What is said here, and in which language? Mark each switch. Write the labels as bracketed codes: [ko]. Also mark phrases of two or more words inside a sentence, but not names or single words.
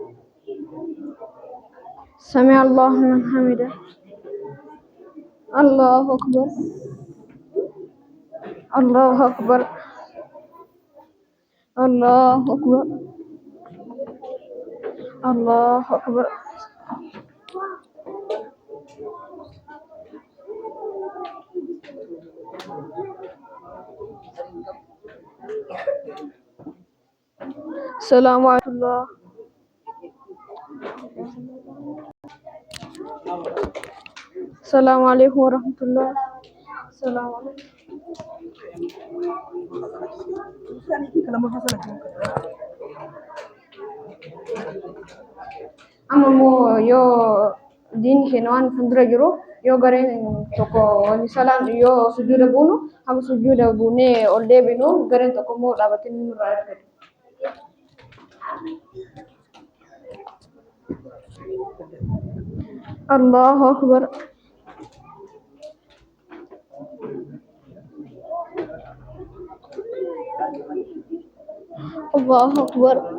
[ar] سمع الله لمن حمده. الله أكبر. الله أكبر. الله أكبر. الله أكبر. السلام عليكم. السلام عليكم ورحمة الله. السلام عليكم. [om] Amma immoo yoo diinni keenya waan kan dura jiru yoo gareen tokko salaan yoo sujuuda buunu hamma sujuuda buunee ol deebinu gareen tokko immoo dhaabatanii nurraa argatu. [ar] الله أكبر. الله أكبر.